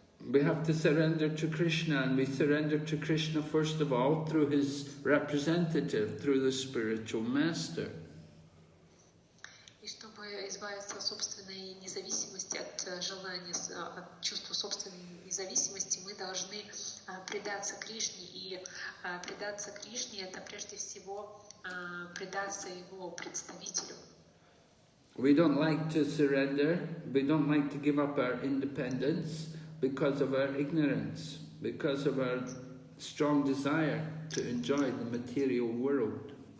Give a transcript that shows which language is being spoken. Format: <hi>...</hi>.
<en>We have to surrender to Krishna, and we surrender to Krishna first of all through his representative, through the spiritual master.</en> <ru>избавиться от собственной независимости, от желания, от чувства собственной независимости, мы должны предаться Кришне. И предаться Кришне — это прежде всего предаться Его представителю.</ru> <en>We don't like to surrender, we don't like to give up our independence because of our ignorance, because of our strong desire to enjoy the material world.</en>